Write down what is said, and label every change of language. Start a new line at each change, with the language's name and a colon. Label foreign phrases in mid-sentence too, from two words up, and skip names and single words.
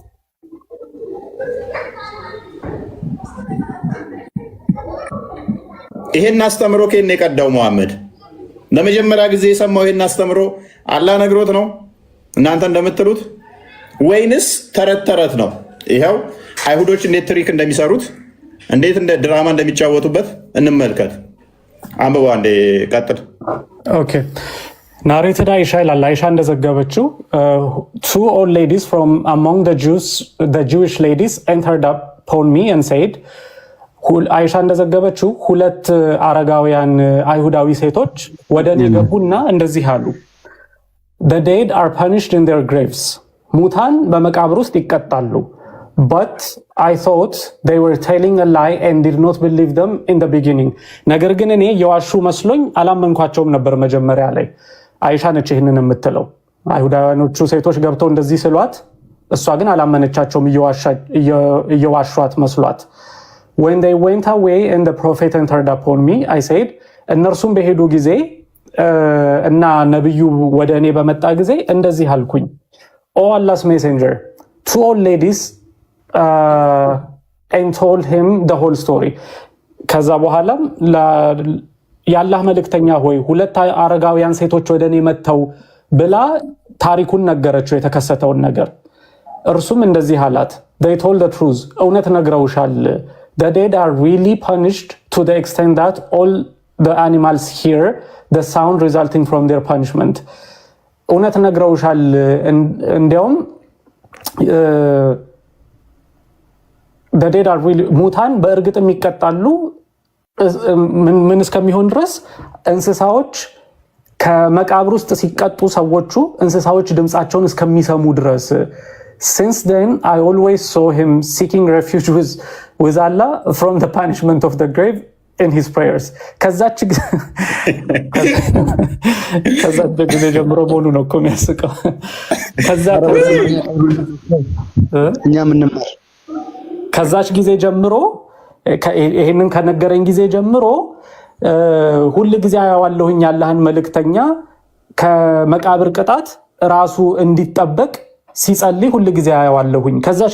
Amharic: ይሄን አስተምሮ ከእኔ የቀዳው መሐመድ ለመጀመሪያ ጊዜ የሰማው ይሄን አስተምሮ አላህ ነግሮት ነው እናንተ እንደምትሉት ወይንስ ተረት ተረት ነው? ይኸው አይሁዶች እንዴት ትሪክ እንደሚሰሩት እንዴት እንደ ድራማ እንደሚጫወቱበት እንመልከት። አንብባ እንዴ ቀጥል። ኦኬ ናሬትድ አይሻ ይላል። አይሻ እንደዘገበችው
English: two old ladies from among the Jewish ladies entered upon me and said
Amharic: አይሻ እንደዘገበችው ሁለት አረጋውያን አይሁዳዊ ሴቶች ወደ እኔ ገቡና እንደዚህ አሉ።
English: The dead are punished in their graves.
Amharic: ሙታን በመቃብር ውስጥ ይቀጣሉ.
English: But I thought they were telling a lie and did not believe them in the beginning.
Amharic: ነገር ግን እኔ የዋሹ መስሎኝ አላመንኳቸውም ነበር መጀመሪያ ላይ። አይሻ ነች ይህንን የምትለው። አይሁዳውያኖቹ ሴቶች ገብተው እንደዚህ ስሏት፣ እሷ ግን አላመነቻቸውም እየዋሿት መስሏት።
English: When they went away and the prophet entered upon me, I said,
Amharic: እነርሱም በሄዱ ጊዜ እና ነብዩ ወደ እኔ በመጣ ጊዜ እንደዚህ አልኩኝ።
English: Oh Allah's messenger, two old ladies and told him the whole story.
Amharic: ከዛ በኋላም የአላህ መልእክተኛ ሆይ ሁለት አረጋውያን ሴቶች ወደ እኔ መጥተው ብላ ታሪኩን ነገረችው የተከሰተውን ነገር። እርሱም እንደዚህ አላት፣
English: they told the truth,
Amharic: እውነት ነግረውሻል።
English: The dead are really punished to the extent that all the animals hear the sound resulting from their punishment.
Amharic: እውነት ነግረውሻል። እንዲያውም
English: the dead are really
Amharic: ሙታን በእርግጥም ይቀጣሉ ምን እስከሚሆን ድረስ እንስሳዎች ከመቃብር ውስጥ ሲቀጡ ሰዎቹ እንስሳዎች ድምፃቸውን እስከሚሰሙ ድረስ
English: Since then, I always saw him seeking refuge with Allah from the punishment of the grave in his prayers.
Amharic: ከዛች ጊዜ ጀምሮ መሆኑ ነው እኮ የሚያስቀው። ከዛች ጊዜ ጀምሮ ይሄንን ከነገረኝ ጊዜ ጀምሮ ሁል ጊዜ አያዋለሁኝ ያለህን መልእክተኛ ከመቃብር ቅጣት ራሱ እንዲጠበቅ ሲጸልይ ሁሉ ጊዜ አያዋለሁኝ። ከዛች